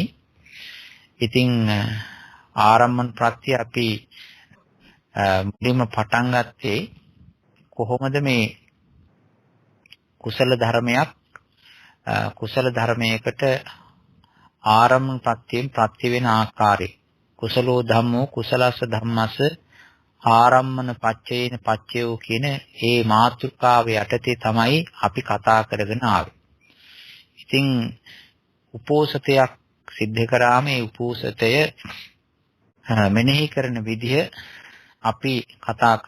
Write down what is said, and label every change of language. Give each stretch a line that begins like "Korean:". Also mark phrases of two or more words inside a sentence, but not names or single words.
Sinhala: ඉතින් ආරම්මන ප්‍රත්‍ය අපි මුලින්ම පටන් ගත්තේ කොහොමද මේ කුසල ධර්මයකට ආරම්මන ප්‍රත්‍යයෙන් ප්‍රත්‍ය වෙන ආකාරය.
Pali: කුසලෝ ධම්මෝ කුසලස්ස ධම්මස්ස ආරම්මන පච්චේන පච්චයෝ
Sinhala: කියන මේ මාතෘකාව යටතේ තමයි අපි කතා කරගෙන ආවේ. ඉතින් උපෝසතයක් සිද්ධ කරාම මේ උපෝසතය මෙනෙහි කරන විදිහ අපි කතා කරා.